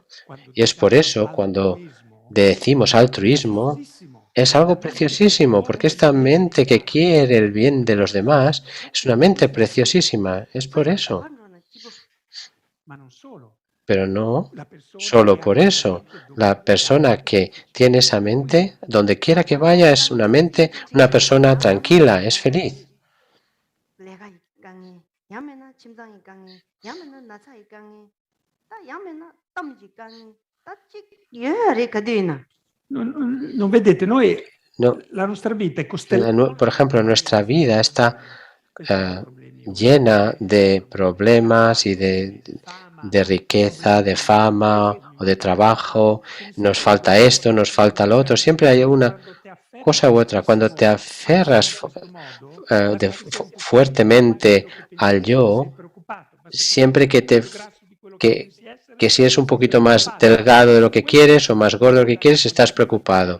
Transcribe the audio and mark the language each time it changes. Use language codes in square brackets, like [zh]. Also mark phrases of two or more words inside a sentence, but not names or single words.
[es] Y es por eso cuando decimos altruismo es algo preciosísimo, porque esta mente que quiere el bien de los demás es una mente preciosísima, es por eso. Pero no solo por eso. La persona que tiene esa mente, donde quiera que vaya, es una persona tranquila, es feliz. [it] Non vedete, noi la nostra vita è costellata. [es] Por ejemplo, nuestra vida está llena de problemas y de riqueza, de fama o de trabajo, nos falta esto, nos falta lo otro, siempre hay una cosa u otra. Cuando te aferras fuertemente al yo, siempre que si eres un poquito más delgado de lo que quieres o más gordo de lo que quieres, estás preocupado.